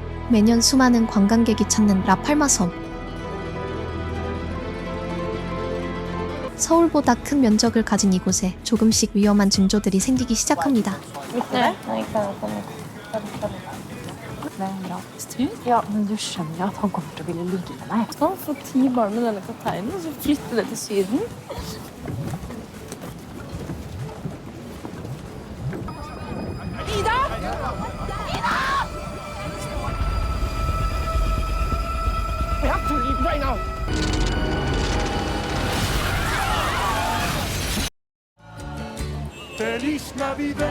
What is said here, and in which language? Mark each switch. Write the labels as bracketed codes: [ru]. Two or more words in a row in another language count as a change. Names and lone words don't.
[ko] 매년 수많은 관광객이 찾는 라팔마 섬. 서울보다 큰 면적을 가진 이곳에 조금씩 위험한 징조들이 생기기 시작합니다. 네, [no] Ja, men du skjønner at han kommer til å ville ligge med meg. Skal han få 10 barn med denne kapteinen og så flytte det til Syden? [en] We have to leave right now. [es] Feliz Navidad.